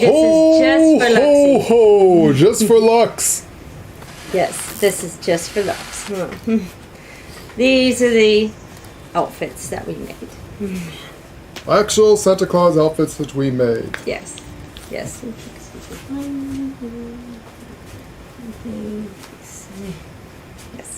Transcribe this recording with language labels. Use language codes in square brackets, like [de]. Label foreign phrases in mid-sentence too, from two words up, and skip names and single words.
[en] Ho, is just for ho, Luxie. ho! Just for Lux. Yes, this is just for Lux. These are the outfits that we made. Actual Santa Claus outfits that we made. Yes, yes. Yes.